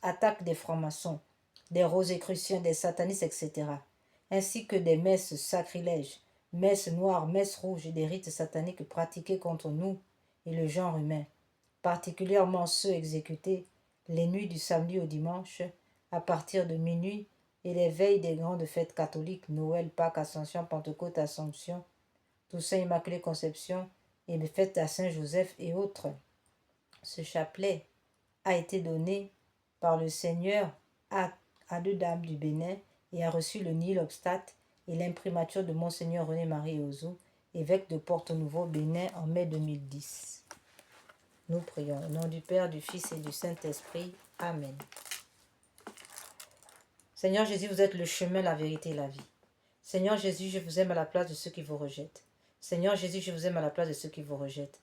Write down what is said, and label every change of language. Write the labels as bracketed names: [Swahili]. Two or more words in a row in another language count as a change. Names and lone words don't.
[French] attaques des francs-maçons, des rosicruciens, des satanistes, etc., ainsi que des messes sacrilèges, messes noires, messes rouges et des rites sataniques pratiqués contre nous et le genre humain, particulièrement ceux exécutés les nuits du samedi au dimanche à partir de minuit et les veilles des grandes fêtes catholiques, Noël, Pâques, Ascension, Pentecôte, Assomption, Toussaint, Immaculée Conception et les fêtes à Saint-Joseph et autres. Ce chapelet a été donné par le Seigneur à deux dames du Bénin et a reçu le [Latin] nil obstate [French] et l'imprimature de Monseigneur René-Marie Ozo, évêque de Porto-Nouveau, Bénin, en mai 2010. Nous prions au nom du Père, du Fils et du Saint-Esprit. Amen. Seigneur Jésus, vous êtes le chemin, la vérité et la vie. Seigneur Jésus, je vous aime à la place de ceux qui vous rejettent. Seigneur Jésus, je vous aime à la place de ceux qui vous rejettent.